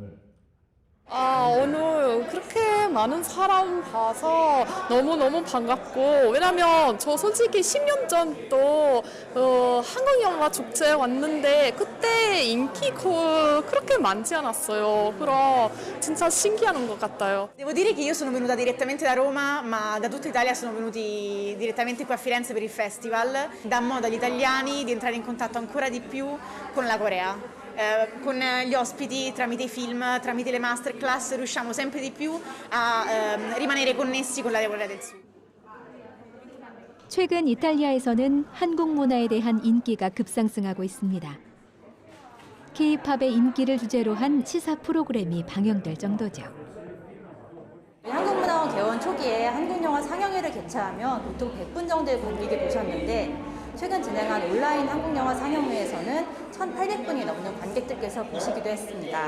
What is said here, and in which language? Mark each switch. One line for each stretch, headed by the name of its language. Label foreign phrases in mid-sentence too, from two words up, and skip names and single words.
Korean: 오늘 그렇게 많은 사람 봐서 너무너무 반갑고, 왜냐면 저 솔직히 10년 전도 한국 영화 축제에 왔는데 그때 인기가 그렇게 많지 않았어요. 그럼 진짜 신기한 것 같아요.
Italian: Devo dire che io sono venuta direttamente da Roma, ma da tutta Italia sono venuti direttamente qui a Firenze per il festival. Dà modo agli italiani di entrare in contatto ancora di più con la Corea. Con gli ospiti, tramite i film, tramite le masterclass, riusciamo sempre di più a rimanere connessi con la Corea del Sud.
Korean: 최근 이탈리아에서는 한국 문화에 대한 인기가 급상승하고 있습니다. K-팝의 인기를 주제로 한 시사 프로그램이 방영될 정도죠. 한국문화원 개원 초기에 한국영화 상영회를 개최하면 보통 100분 정도의 관객이 보셨는데, 최근 진행한 온라인 한국영화 상영회에서는 1,800분이 넘는 관객들께서 보시기도 했습니다.